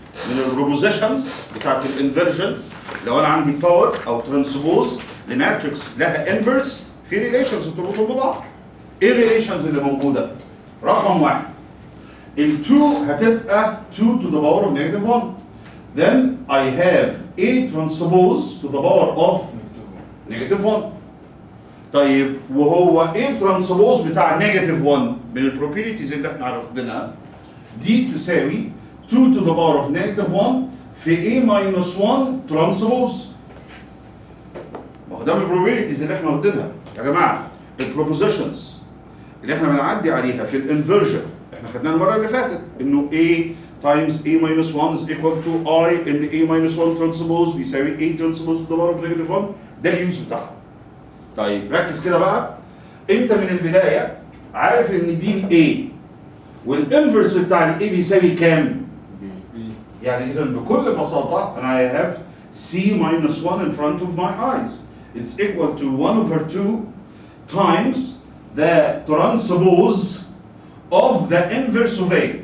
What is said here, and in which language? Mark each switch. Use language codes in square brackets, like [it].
[ar] من البروبوزيشنز بتاعت الانفرجن، لو انا عندي باور او ترانسبوز لماتريكس لها انفرس، في ريليشنز بتربطهم ببعض. ايه الريليشنز اللي موجوده؟ رقم واحد، ال 2 هتبقى [en] 2 to the power of -1. Then I have A transpose to the power of -1. [ar] طيب وهو A transpose بتاع -1 من البروبرتيز اللي احنا عرفناها دي تساوي [en] 2 to the power of -1 [ar] في A minus 1 transpose. ما هو ده من البروبرتيز اللي احنا واخدينها يا جماعه. البروبوزيشنز اللي احنا بنعدي عليها في الانفرجن احنا خدناها المره اللي فاتت، انه [en] A times A minus 1 is equal to I [ar] ان A minus 1 transpose بيساوي [en] A transpose to the power of -1. [ar] ده اليوز بتاعها. طيب ركز كده بقى، انت من البدايه عارف ان دي A والانفرس بتاع ال A بيساوي كام؟ يعني اذا بكل بساطه انا [en] I have C minus 1 in front of my eyes. It's equal to 1 over 2 times the transpose of the inverse of A.